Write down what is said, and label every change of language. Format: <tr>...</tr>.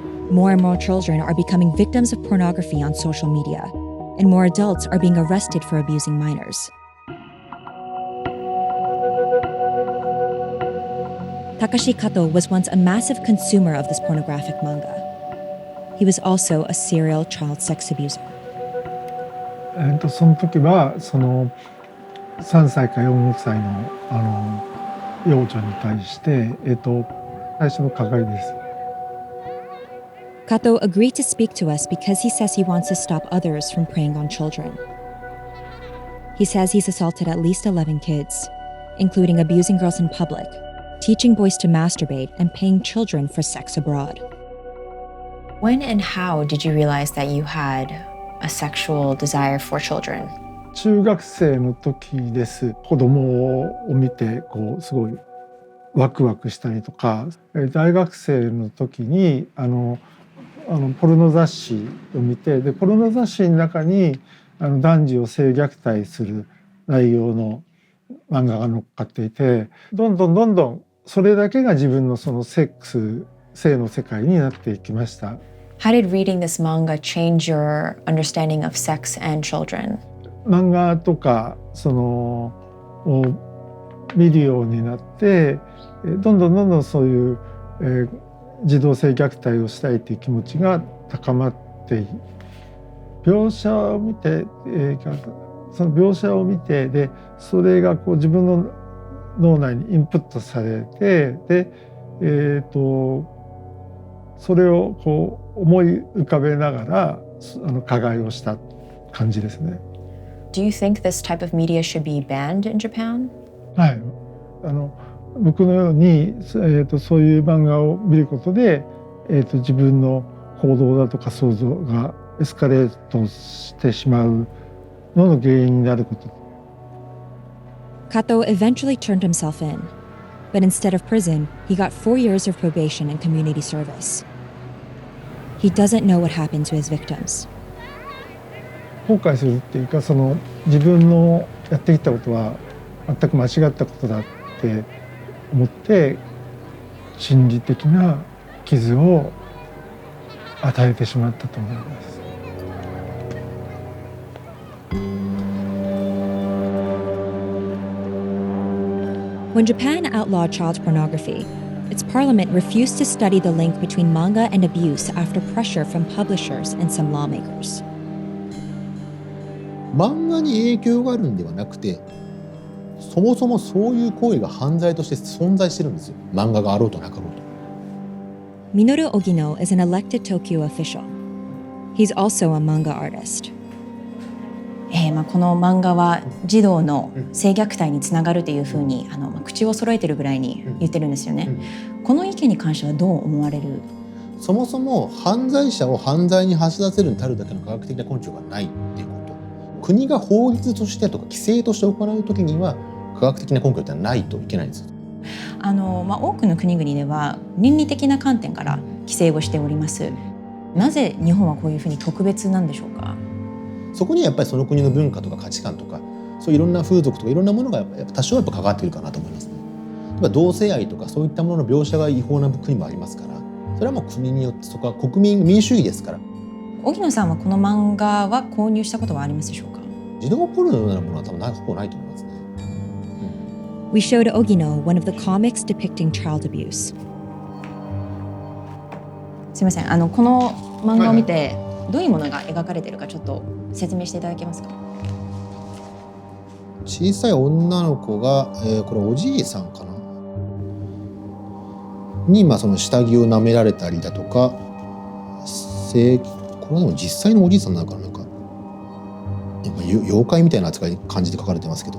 <en>More and more children are becoming victims of pornography on social media, and more adults are being arrested for abusing minors. Takashi Kato was once a massive consumer of this pornographic manga. He was also a serial child sex abuser.</en> <ja>その時は3歳か4歳の幼女に対して最初の加害です。</ja> <en>Kato agreed to speak to us because he says he wants to stop others from preying on children. He says he's assaulted at least 11 kids, including abusing girls in public, teaching boys to masturbate, and paying children for sex abroad. When and how did you realize that you had a sexual desire for children?</en> <ja>中学生の時です。子供を見てすごいワクワクしたりとか、大学生の時にポルノ雑誌を見て、でポルノ雑誌の中に男児を性虐待する内容の漫画が載っかっていて、どんどんそれだけが自分のその性の世界になっていきました。</ja> <en>How did reading this manga change your understanding of sex and children?</en> <ja>漫画とかを見るようになって、どんどんそういう、児童性虐待をしたいという気持ちが高まって描写を見てその描写を見て、でそれがこう自分の脳内にインプットされて、でそれをこう思い浮かべながら加害をした感じですね。</ja> <en>Do you think this type of media should be banned in Japan?</en> <ja>はい、僕のように、そういう漫画を見ることで、自分の行動だとか想像がエスカレートしてしまうのの原因になること。</ja> <en>Kato eventually turned himself in, but instead of prison, he got 4 years of probation and community service. He doesn't know what happened to his victims.</en> <ja>後悔するっていうか、自分のやってきたことは全く間違ったことだって思って心理的な傷を与えてしまったと思います。</ja> <en>When Japan outlawed child pornography, its parliament refused to study the link between manga and abuse after pressure from publishers and some lawmakers.</en> <ja>漫画に影響があるんではなくて、そもそもそういう行為が犯罪として存在してるんですよ。漫画があろうとなかろうと。</ja> <en>Minoru Ogino is an elected Tokyo official. He's also a manga artist.</en> <ja>この漫画は児童の性虐待につながるというふうに口を揃えてるぐらいに言ってるんですよね。この意見に関してはどう思われる？そもそも犯罪者を犯罪に走らせるに足るだけの科学的な根拠がないっていうこと。国が法律としてとか規制として行うときには科学的な根拠ってないといけないんです。多くの国々では倫理的な観点から規制をしております。なぜ日本はこういうふうに特別なんでしょうか？そこにはやっぱりその国の文化とか価値観とか、そういろんな風俗とかいろんなものがやっぱ多少関わっているかなと思いますね。例えば同性愛とかそういったものの描写が違法な国もありますから、それはもう国によって、そこは民主主義ですから。荻野さんはこの漫画は購入したことはありますでしょうか？児童ポルノのようなものは多分ほぼないと思いますね。</ja> <en>We showed Ogino one of the comics depicting child abuse.</en> <ja>すみません、この漫画を見てどういうものが描かれているかちょっと説明していただけますか？小さい女の子が、これおじいさんかなに、その下着を舐められたりだとか、これはでも実際のおじいさんなのかな、なんか妖怪みたいな扱い感じで書かれてますけど。</ja>